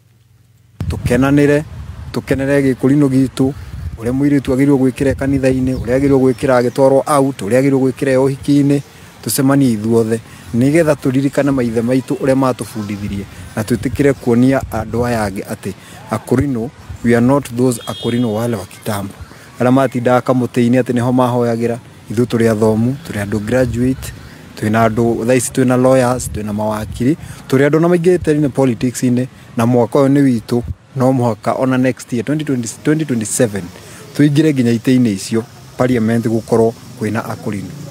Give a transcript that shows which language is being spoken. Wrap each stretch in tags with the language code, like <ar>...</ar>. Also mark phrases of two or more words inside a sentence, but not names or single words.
<ki>Tukenere Gĩkũrinũ gitu, ũrĩa mũirĩtu agĩrĩirwo gwĩkĩra kanitha-inĩ, ũrĩa agĩrĩirwo gwĩkĩra agĩtwarwo out, ũrĩa agĩrĩirwo gwĩkĩra ũhiki-inĩ, tucemanie ithuothe nĩgetha tũririkane maithe maitũ ũrĩa matũbundithirie, na twĩtĩkĩre kuonia andũ aya angĩ atĩ akũrinũ,</ki> <en>we are not those</en> <ki>akũrinũ</ki> <sw>wale wa kitambo</sw> <ki>arĩa matindaga kamũtĩ-inĩ atĩ nĩho mahoyagĩra. Ithuĩ tũrĩ athomu, tũrĩ andũ graduate, twĩna andũ thaa ici, twĩna lawyers, twĩna mawakiri, tũrĩ andũ na maingĩ politics-inĩ, na mwaka ũyũ nĩ witũ. No mũhaka ona</ki> <en>next year 2027</en> <ki>tuingire nginya itĩ-inĩ icio parliament gũkorwo kwĩna akũrinũ.</ki>